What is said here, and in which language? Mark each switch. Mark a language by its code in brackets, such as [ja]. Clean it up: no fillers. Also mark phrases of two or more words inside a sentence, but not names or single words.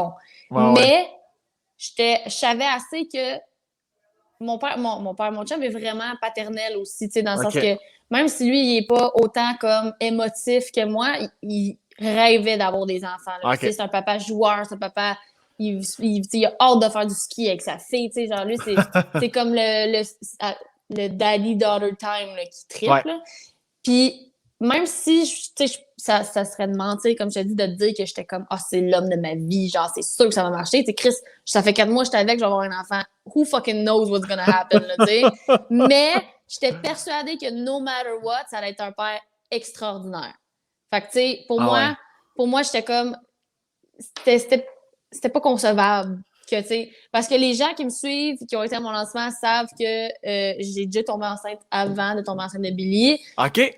[fr] » Mais je savais assez que mon chum est vraiment paternel aussi, tu sais, dans le sens que même si lui, il est pas autant comme émotif que moi, il rêvait d'avoir des enfants. Tu sais, c'est un papa joueur, c'est un papa... Il a hâte de faire du ski avec sa fille, tu sais, genre lui, c'est comme le [en] daddy-daughter time [fr] là, qui trippe. Là. Puis même si ça serait de mentir, comme je t'ai dit, de te dire que j'étais comme « Ah, c'est l'homme de ma vie, genre c'est sûr que ça va marcher. » Tu sais, Chris, ça fait 4 mois que j'étais avec, je vais avoir un enfant. [en] Who fucking knows what's gonna happen, [fr] là, tu sais. Mais j'étais persuadée que [en] no matter what, [fr] ça allait être un père extraordinaire. Fait que, tu sais, pour moi, j'étais comme... C'était pas concevable. Que, tu sais, parce que les gens qui me suivent, qui ont été à mon lancement, savent que j'ai déjà tombé enceinte avant de tomber enceinte de Billy. OK.